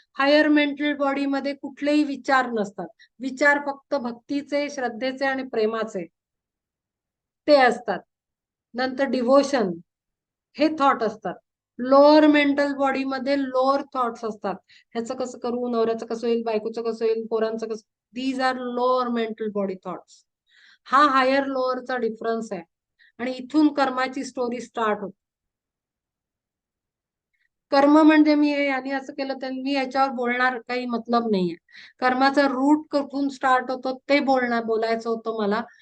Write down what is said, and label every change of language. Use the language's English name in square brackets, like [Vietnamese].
[Marathi] Higher mental body मध्ये कुठलेही विचार नसतात. विचार फक्त भक्तीचे, श्रद्धेचे आणि प्रेमाचे ते असतात. नंतर डिव्होशन हे थॉट असतात. लोअर मेंटल बॉडी मध्ये लोअर थॉट्स असतात. ह्याचं कसं करू, नवऱ्याचं कसं होईल, बायकोचं कसं होईल, पोरांचं कसं. [English] These are lower mental body thoughts. [Marathi] हा हायर लोअरचा डिफरन्स आहे. आणि इथून कर्माची स्टोरी स्टार्ट होते. कर्म म्हणजे मी यांनी असं केलं तर मी याच्यावर बोलणार काही मतलब नाहीये. कर्माचा रूट कुठून स्टार्ट होतो ते बोलायचं होतं मला.